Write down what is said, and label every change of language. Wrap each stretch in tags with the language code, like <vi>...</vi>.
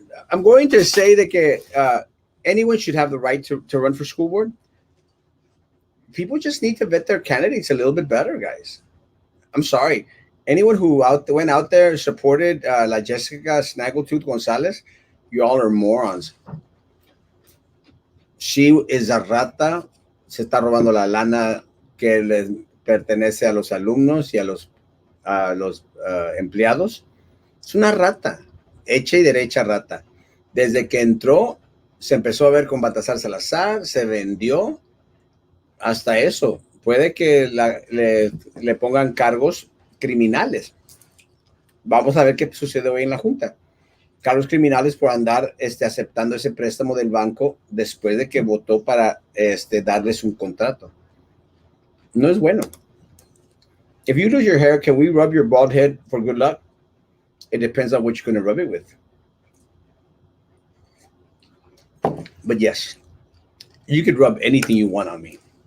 <en>I'm going to say that anyone should have the right to run for school board. People just need to vet their candidates a little bit better, guys. I'm sorry. Anyone who went out there supported La Jessica Snaggletooth Gonzalez, you all are morons. She is a</en> <es>rata, se está robando la lana que les pertenece a los alumnos y a los empleados. Es una rata, hecha y derecha rata. Desde que entró, se empezó a ver con Baltasar Salazar, se vendió, hasta eso. Puede que le pongan cargos criminales. Vamos a ver qué sucede hoy en la Junta. Cargos criminales por andar aceptando ese préstamo del banco después de que votó para darles un contrato. No es bueno.</es> <en>If you lose your hair, can we rub your bald head for good luck? It depends on what you're going to rub it with. But yes, you could rub anything you want on me.</en>